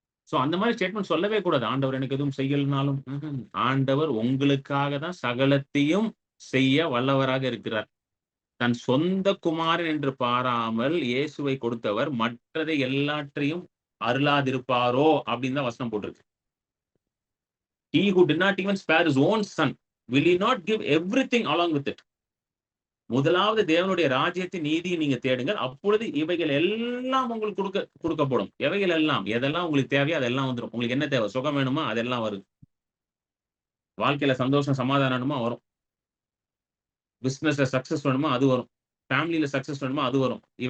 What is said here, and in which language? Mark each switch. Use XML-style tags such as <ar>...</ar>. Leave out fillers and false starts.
<ta>So அந்த மாதிரி statement சொல்லவே கூடாது. ஆண்டவர் எனக்கு எதுவும் செய்யலனாலும். ஆண்டவர் உங்களுக்காக தான் சகலத்தையும் செய்ய வல்லவராக இருக்கிறார். தன் சொந்த குமாரன் என்று பாராமல் இயேசுவை கொடுத்தவர் மற்றதை எல்லாற்றையும் அருளாதிருப்பாரோ அப்படின்னு தான் வசனம் போட்டிருக்கு.</ta> <en>He who did not even spare his own son, will he not give everything along with it?</en> <ta>முதலாவது தேவனுடைய ராஜ்யத்தின் நீதியை நீங்க தேடுங்கள். அப்பொழுது இவைகள் எல்லாம் உங்களுக்கு கொடுக்கப்படும். எவைகள் எல்லாம்? எதெல்லாம் உங்களுக்கு தேவையோ அதெல்லாம் வந்துடும். உங்களுக்கு என்ன தேவை? சுகம் வேணுமா? அதெல்லாம் வரும். வாழ்க்கையில சந்தோஷம், சமாதானம் வேணுமா? வரும். பிசினஸ்ல சக்சஸ் வேணுமா? அது வரும். ஃபேமிலில சக்சஸ் வேணுமா? அது வரும்.</ta>